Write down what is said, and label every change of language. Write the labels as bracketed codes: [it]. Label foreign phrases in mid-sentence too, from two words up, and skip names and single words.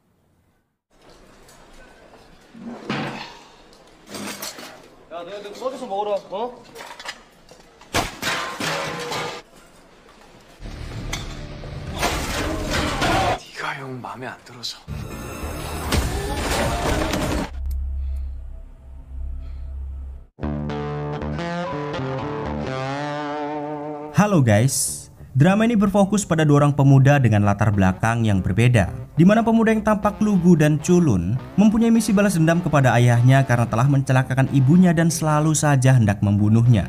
[ko] 야, 너희들 서비스 먹으러 어? 네가 형 마음에 안 들어서. [id] Halo guys, drama ini berfokus pada dua orang pemuda dengan latar belakang yang berbeda, di mana pemuda yang tampak lugu dan culun mempunyai misi balas dendam kepada ayahnya karena telah mencelakakan ibunya dan selalu saja hendak membunuhnya.